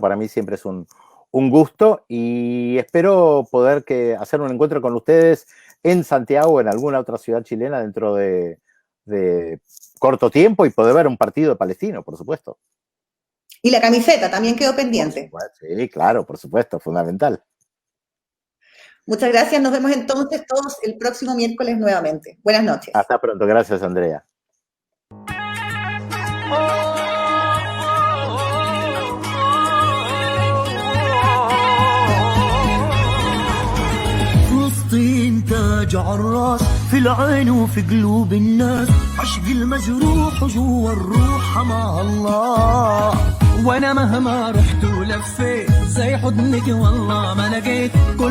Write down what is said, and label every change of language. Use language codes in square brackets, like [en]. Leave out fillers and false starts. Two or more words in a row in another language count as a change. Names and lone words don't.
[es] Para mí siempre es un gusto y espero poder hacer un encuentro con ustedes en Santiago o en alguna otra ciudad chilena dentro de corto tiempo y poder ver un partido palestino, por supuesto. Y la camiseta también quedó pendiente. Sí, claro, por supuesto, fundamental. Muchas gracias, nos vemos entonces todos el próximo miércoles nuevamente. Buenas noches. Hasta pronto, gracias Andrea. [ar] فلسطين تاج عالراس في العين وفي قلوب الناس عشق المجروح جوا الروح مع الله وانا مهما رحت ولفيت زي حضنك والله ما لقيت.